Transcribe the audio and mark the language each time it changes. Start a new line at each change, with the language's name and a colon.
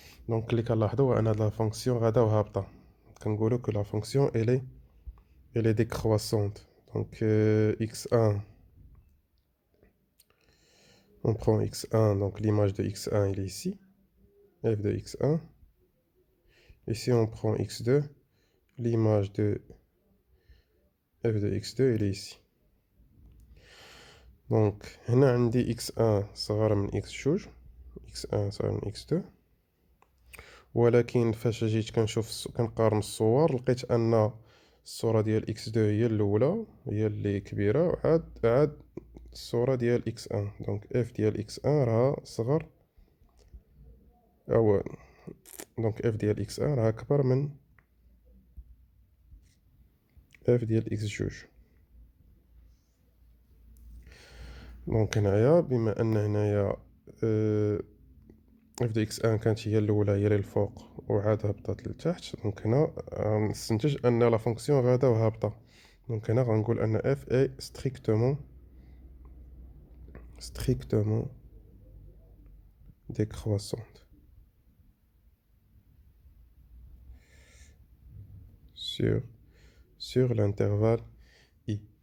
Arabic: دونك اللي كنلاحظو هو ان هاد لا فونكسيون غادا وهابطه. كنقولو كو لا فونكسيون
French: elle est décroissante. Donc x1, on prend x1, donc l'image de x1 il est ici, f de x1. Et si on prend x2, l'image de f de x2 il est ici.
Arabic: دونك هنا عندي x1 صغر من x2 صغر من x2. ولكن فاش جيت كنقارن الصور لقيت ان الصورة ديال x2 هي الاولى، هي اللي كبيرة، وعاد الصورة ديال x1. دونك f ديال x1 راها صغر، او دونك f ديال x1 راها كبر من f ديال x2. دونك هنايا بما ان هنايا f دو x1 كانت هي الاولى هي للفوق وعاد هبطت للتحت، دونك هنا نستنتج ان لا فونكسيون غادا وهابطه. دونك هنا غنقول ان
French: f est strictement décroissante sur l'intervalle i.